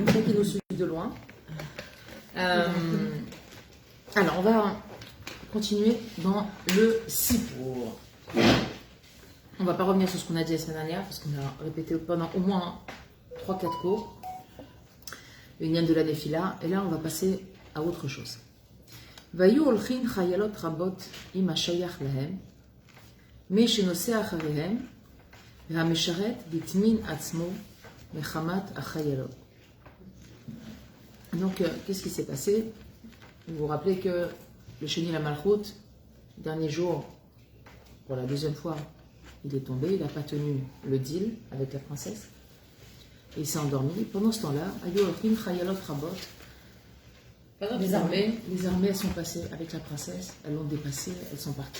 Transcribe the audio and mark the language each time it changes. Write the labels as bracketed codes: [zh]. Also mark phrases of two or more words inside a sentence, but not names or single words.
[fr] Ceux qui nous suivent de loin. Alors, on va continuer dans le Sipour. On ne va pas revenir sur ce qu'on a dit la semaine dernière, parce qu'on a répété pendant au moins 3-4 cours. Le Nyan de la Nefila. Et là, on va passer à autre chose. [he] ויו אולכין חיילות רבות עם השייך להם, מי שנושא אחריהם, והמשרת בטמין עצמו מחמת החיילות. [fr] Donc, qu'est-ce qui s'est passé? Vous vous rappelez que le Sheni la Malchut, dernier jour, pour la deuxième fois, il est tombé, il n'a pas tenu le deal avec la princesse, et il s'est endormi. Pendant ce temps-là, [he] איו אולכים חיילות רבות, [fr] les armées, elles sont passées avec la princesse, elles l'ont dépassée, elles sont parties.